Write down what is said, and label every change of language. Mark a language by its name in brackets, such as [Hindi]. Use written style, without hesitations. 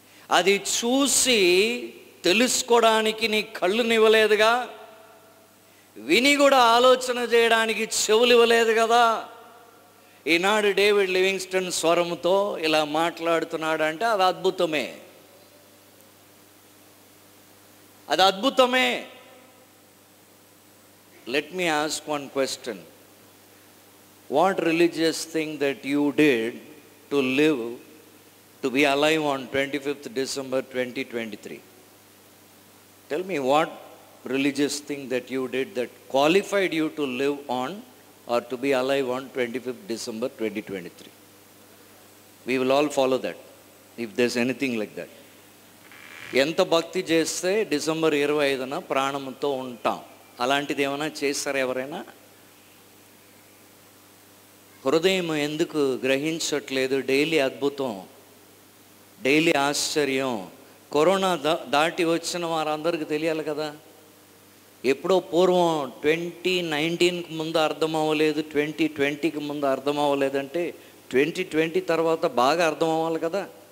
[Telugu] అది చూసి తెలుసుకోవడానికి నీ కళ్ళునివ్వలేదుగా, విని కూడా ఆలోచన చేయడానికి చెవులు ఇవ్వలేదు కదా. ఈనాడు డేవిడ్ లివింగ్స్టన్ స్వరంతో ఇలా మాట్లాడుతున్నాడు అంటే అది అద్భుతమే, అది అద్భుతమే. [English] Let me ask one question. What religious thing that you did to live, to be alive on 25th December 2023? Tell me, what religious thing that you did that qualified you to live on or to be alive on 25th December 2023? We will all follow that, if there's anything like that. [Telugu] ఎంత భక్తి చేస్తే December 25న ప్రాణంతో ఉంటాం, అలాంటిది ఏమైనా చేస్తారా ఎవరైనా? హృదయం ఎందుకు గ్రహించట్లేదు? డైలీ అద్భుతం, డైలీ ఆశ్చర్యం. కరోనా దాటి వచ్చిన వారందరికీ తెలియాలి కదా. ఎప్పుడో పూర్వం 2019కి ముందు అర్థం అవ్వలేదు, 2020కి ముందు అర్థం అవ్వలేదంటే 2020 తర్వాత బాగా అర్థం అవ్వాలి కదా.